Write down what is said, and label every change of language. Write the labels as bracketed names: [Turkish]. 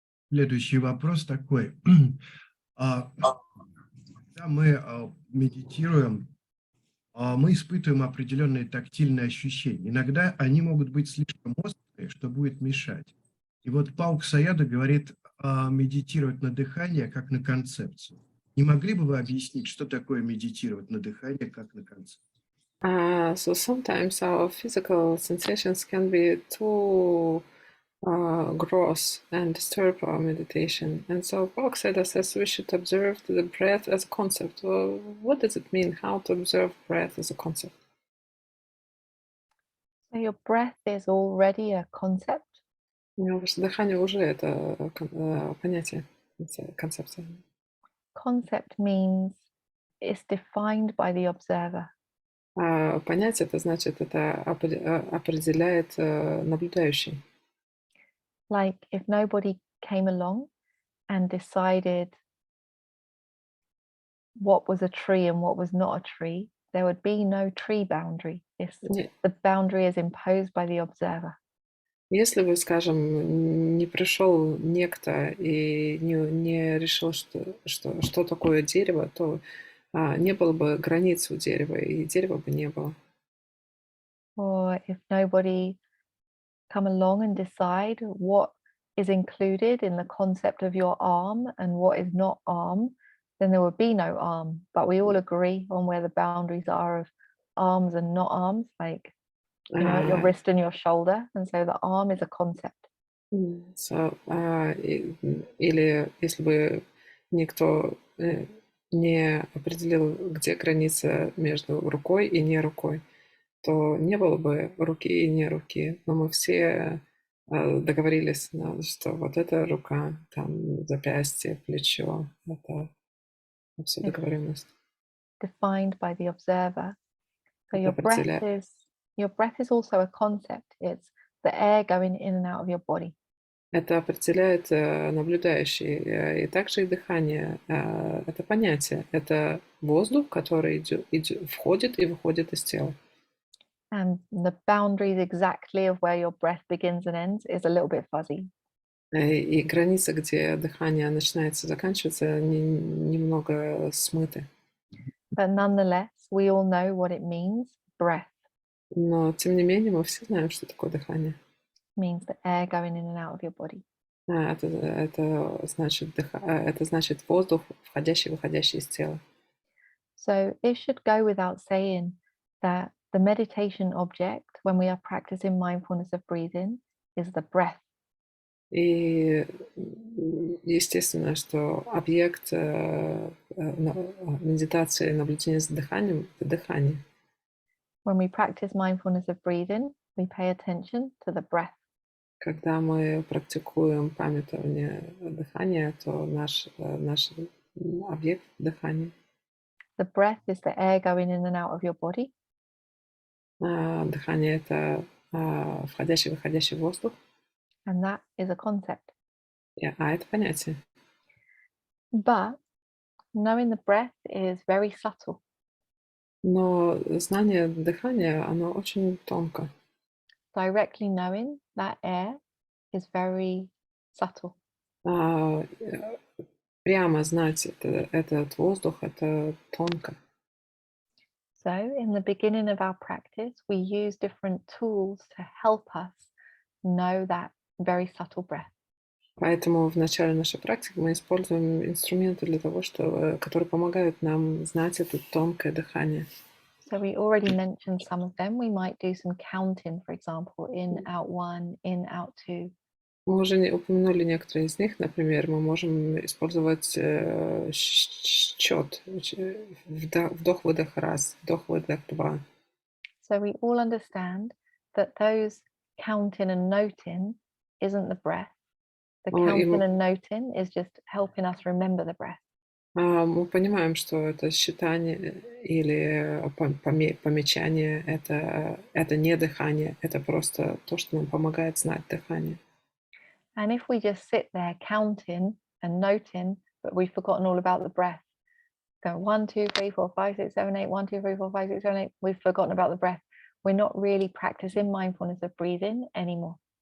[Russian] Следующий вопрос такой. А, Когда мы медитируем, мы испытываем определенные тактильные ощущения. Иногда они могут быть слишком острые, что будет мешать. И вот Паук Саяда говорит медитировать на дыхание как на концепцию. Не могли бы вы объяснить, что такое медитировать на дыхание как на концепцию? [English] So sometimes our physical sensations can be too gross and disturb our meditation. And so Boxeda says we should observe the breath as a concept. Well, what does it mean? How to observe breath as a concept? So your breath is already a concept. [Russian] Ваше дыхание уже это понятие, концепция. [English] Concept means it's defined by the observer. [Russian] Понятие это значит, это определяет наблюдающий. [English] Like if nobody came along and decided what was a tree and what was not a tree, there would be no tree boundary. The boundary is imposed by the observer. [Russian] Если бы, скажем, не пришел некто и не решил, что такое дерево, то не было бы границ у дерева, и дерева бы не было. [English] Or if nobody come along and decide what is included in the concept of your arm and what is not arm, then there would be no arm. But we all agree on where the boundaries are of arms and not arms, like your wrist and your shoulder. And so the arm is a concept. [Russian] Или если бы никто не определил, где граница между рукой и не рукой, то не было бы руки и не руки. Но мы все договорились, что вот эта рука, там запястье, плечо, это все договоренность. [English] Defined by the observer. So [Russian] Это [English] your breath is also a concept. It's the air going in and out of your body. [Russian] Это определяет наблюдающий. И также и дыхание. Это понятие. Это воздух, который входит и выходит из тела. [English] And the boundaries exactly of where your breath begins and ends is a little bit fuzzy. [Russian] И граница, где дыхание начинается и заканчивается, немного смыты. [English] But nonetheless, we all know what it means, breath. [Russian] Но, тем не менее, мы все знаем, что такое дыхание. [English] Means the air going in and out of your body. [Russian] Это значит воздух, входящий и выходящий из тела. [English] So it should go without saying that the meditation object, when we are practicing mindfulness of breathing, is the breath. [Russian] И естественно, что объект медитации, наблюдения за дыханием – это дыхание. [English] When we practice mindfulness of breathing, we pay attention to the breath. [Russian] Когда мы практикуем памятование дыхания, то наш объект – дыхание. [English] The breath is the air going in and out of your body. [Russian] Дыхание – это входящий и выходящий воздух. [English] And that is a concept. [Russian] Это понятие. [English] But knowing the breath is very subtle. [Russian] Но знание дыхания, оно очень тонко. [English] Directly knowing that air is very subtle. [Russian] Прямо знать этот воздух, это тонко. [English] So in the beginning of our practice, we use different tools to help us know that very subtle breath. [Russian] Поэтому в начале нашей практики мы используем инструменты для того, которые помогают нам знать это тонкое дыхание. [English] So we already mentioned some of them. We might do some counting, for example, in, out one, in, out two. [Russian] Мы уже упомянули некоторые из них. Например, мы можем использовать счет. Вдох-выдох раз, вдох-выдох два. [English] So we all understand that those counting and noting isn't the breath. The counting and noting is just helping us remember the breath. [Russian] Мы понимаем, что это считание или помечание, это не дыхание, это просто то, что нам помогает знать дыхание. [English] And if we just sit there counting and noting, but we've forgotten all about the breath, go 1, 2, 3, 4, 5, 6, 7, 8, 1, 2, 3, 4, 5, 6, 7, 8, we've forgotten about the breath. We're not really practicing mindfulness of breathing anymore.